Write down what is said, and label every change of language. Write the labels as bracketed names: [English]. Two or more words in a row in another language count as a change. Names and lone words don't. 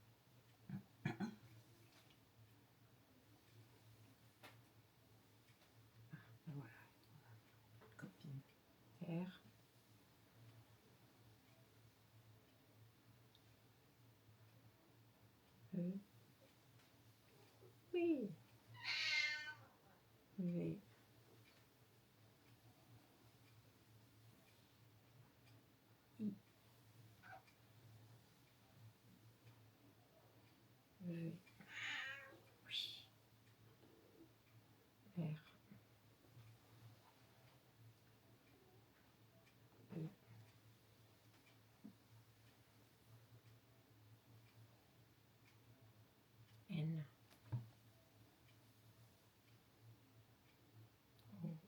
[French] Voilà. Copine. R. E. Oui. V. I. V. Oui. R. E. N. O.